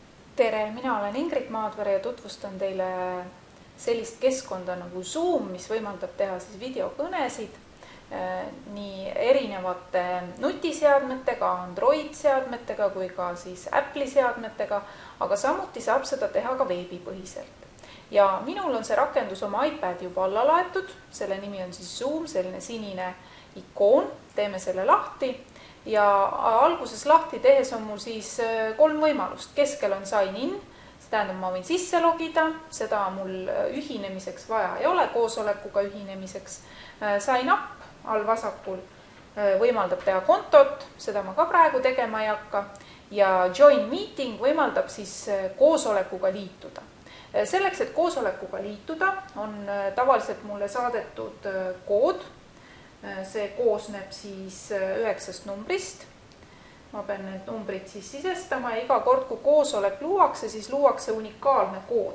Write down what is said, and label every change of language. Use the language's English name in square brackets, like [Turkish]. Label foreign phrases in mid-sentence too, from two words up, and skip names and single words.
[Estonian] Tere, mina olen Ingrid Maadvere ja tutvustan teile sellist keskkonda nagu Zoom, mis võimaldab teha siis videokõnesid nii erinevate nutiseadmetega, Android-seadmetega kui ka siis Apple'i seadmetega, aga samuti saab seda teha ka veebipõhiselt. Ja minul on see rakendus oma iPad juba alla laetud, selle nimi on siis Zoom, selline sinine ikoon, teeme selle lahti. Ja alguses lahti tehes on mul siis 3 võimalust. Keskel on [English] sign in, [Estonian] see tähendab, ma võin sisse logida, seda mul ühinemiseks vaja ei ole, koosolekuga ühinemiseks. [English] Sign up [Estonian] all vasakul võimaldab teha kontot, seda ma ka praegu tegema ei hakka. Ja [English] join meeting [Estonian] võimaldab siis koosolekuga liituda. Selleks, et koosolekuga liituda, on tavaliselt mulle saadetud kood. See koosneb siis 9 numbrist. Ma pean need numbrid siis sisestama ja iga kord, kui koosolek luuakse, siis luuakse unikaalne kood.